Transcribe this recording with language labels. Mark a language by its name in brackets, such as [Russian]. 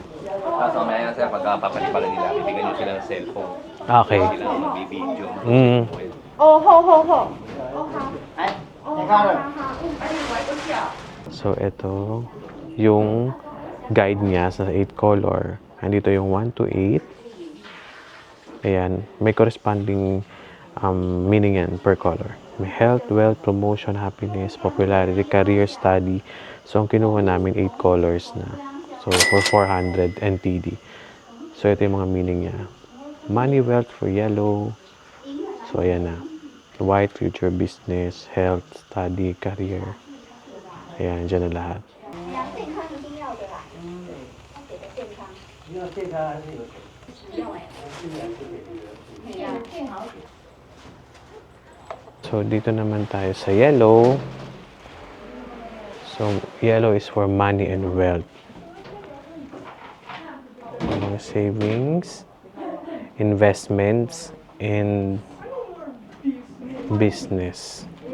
[Filipino] Kaso mamaya yan, sir, pagkapapalipalan nila, bibigyan nyo sila ng cellphone. [English] Okay. [Filipino] Sila magbibideo. So, ito yung guide niya sa 8 color. Andito yung 1 to 8. Ayan. May corresponding meaning yan per color. [English] May health, wealth, promotion, happiness, popularity, career, study. [Filipino] So, ang kinuha namin 8 colors na. So, for 400 NTD. So, ito yung mga meaning niya. [English] Money, wealth for yellow. [Filipino] So, ayan na. [English] White, future, business, health, study, career. [Filipino] Ayan, dyan na lahat. So, dito naman tayo sa yellow. [English] So, yellow is for money and wealth. Mga savings, investments, and business.